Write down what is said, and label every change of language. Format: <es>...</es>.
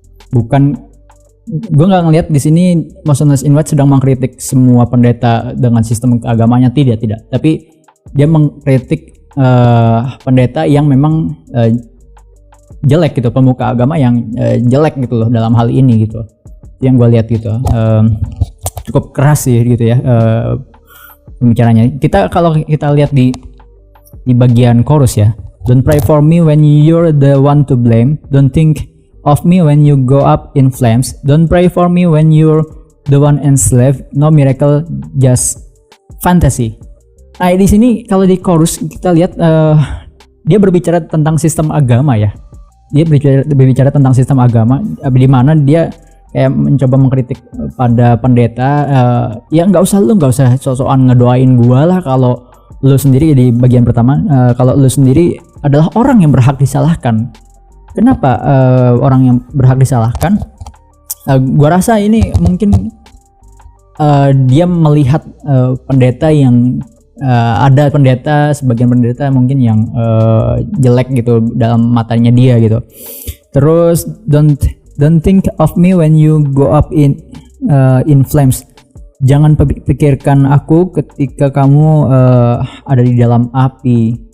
<id>Bukan, gue nggak ngelihat di sini Motionless in White sedang mengkritik semua pendeta dengan sistem agamanya, tidak, tapi dia mengkritik pendeta yang memang jelek gitu, pemuka agama yang jelek gitu loh dalam hal ini gitu. Yang gue lihat gitu, cukup keras sih gitu ya pembicaranya. Kalau kita lihat di bagian chorus ya,</id> <en>don't pray for me when you're the one to blame, don't think of me when you go up in flames, don't pray for me when you're the one enslaved, no miracle, just fantasy.</en> <id>Nah, di sini kalau di chorus kita lihat dia berbicara tentang sistem agama ya. Dia berbicara tentang sistem agama, di mana dia kayak mencoba mengkritik pada pendeta, ya nggak usah sok-sokan ngedoain gua lah kalau lu sendiri di bagian pertama, kalau lu sendiri adalah orang yang berhak disalahkan. Kenapa orang yang berhak disalahkan? Gua rasa ini mungkin dia melihat pendeta yang ada sebagian pendeta mungkin yang jelek gitu dalam matanya dia gitu. Terus</id> <en>don't think of me when you go up in flames.</en> <id>Jangan pikirkan aku ketika kamu ada di dalam api.</id>